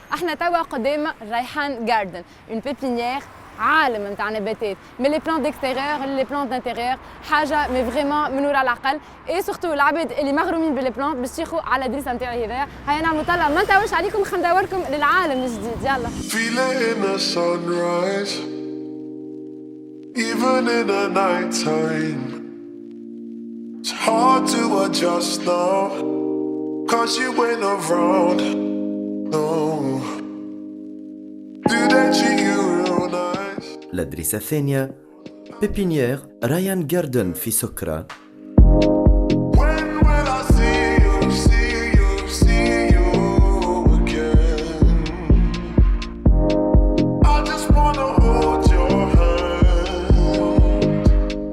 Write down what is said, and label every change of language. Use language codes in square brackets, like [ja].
[ar] احنا توا قدام ريحان جاردن، اون بيبينيير عالم نتاع نباتات، من لي بلان ديكستيريور لي بلان دانتيريور، حاجه مي فريمون من وراء العقل. اي سورتو العباد اللي مغرومين باللي بلان باش ياخذوا على الادريسه نتاعي هذايا. هيا نعملوا طلع ما نطولش عليكم، خلينا ندوركم للعالم الجديد. يلا. [en] Feeling the sunrise, even in the night time. It's hard to adjust now, 'cause you ain't around. No. Do they treat you real nice? [ar] الأدريسة الثانية بيبينيير رايان جاردن في سكرة. [en] When will I see you again? I just wanna hold your hand.